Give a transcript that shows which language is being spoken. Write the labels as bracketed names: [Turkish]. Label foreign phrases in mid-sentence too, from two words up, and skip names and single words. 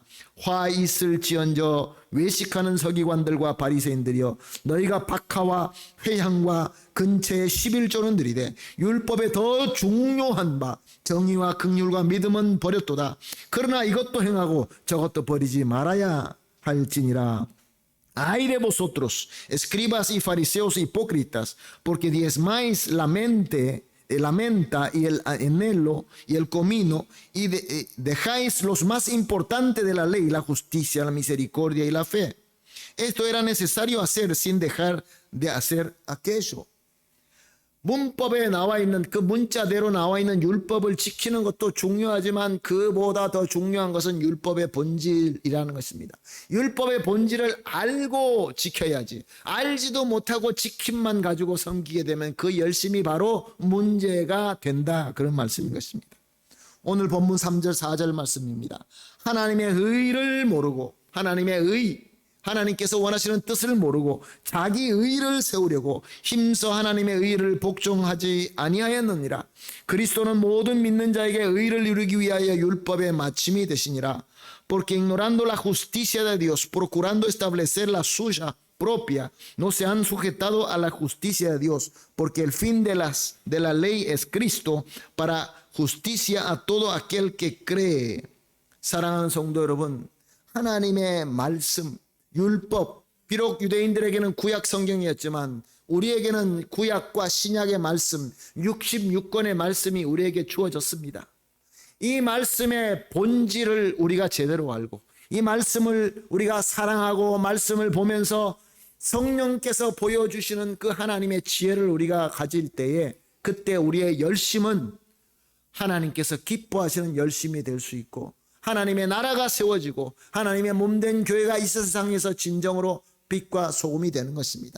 [Korean] 화 있을지언저 외식하는 서기관들과 바리새인들이여, 너희가 박하와 회향과 근처의 11조는 들이되 율법에 더 중요한 바 정의와 긍휼과 믿음은 버렸도다. 그러나 이것도 행하고 저것도 버리지 말아야 할지니라. [Spanish] Ay de vosotros, escribas y fariseos hipócritas, porque diezmáis la menta y el enelo y el comino, y dejáis los más importantes de la ley, la justicia, la misericordia y la fe. Esto era necesario hacer sin dejar de hacer aquello. [Korean] 문법에 나와 있는 그 문자대로 나와 있는 율법을 지키는 것도 중요하지만 그보다 더 중요한 것은 율법의 본질이라는 것입니다. 율법의 본질을 알고 지켜야지, 알지도 못하고 지킴만 가지고 섬기게 되면 그 열심이 바로 문제가 된다, 그런 말씀인 것입니다. 오늘 본문 3절 4절 말씀입니다. 하나님의 의를 모르고, 하나님께서 원하시는 뜻을 모르고 자기 의를 세우려고 힘써 하나님의 의를 복종하지 아니하였느니라. 그리스도는 모든 믿는 자에게 의를 이루기 위하여 율법의 마침이 되시니라. [Spanish] Porque ignorando la justicia de Dios, procurando establecer la suya propia, no se han sujetado a la justicia de Dios, porque el fin de la ley es Cristo, para justicia a todo aquel que cree. [Korean] 사랑하는 성도 여러분, 하나님의 말씀, 율법, 비록 유대인들에게는 구약 성경이었지만 우리에게는 구약과 신약의 말씀, 66권의 말씀이 우리에게 주어졌습니다. 이 말씀의 본질을 우리가 제대로 알고, 이 말씀을 우리가 사랑하고 말씀을 보면서 성령께서 보여주시는 그 하나님의 지혜를 우리가 가질 때에, 그때 우리의 열심은 하나님께서 기뻐하시는 열심이 될 수 있고, 하나님의 나라가 세워지고 하나님의 몸된 교회가 이 세상에서 진정으로 빛과 소금이 되는 것입니다.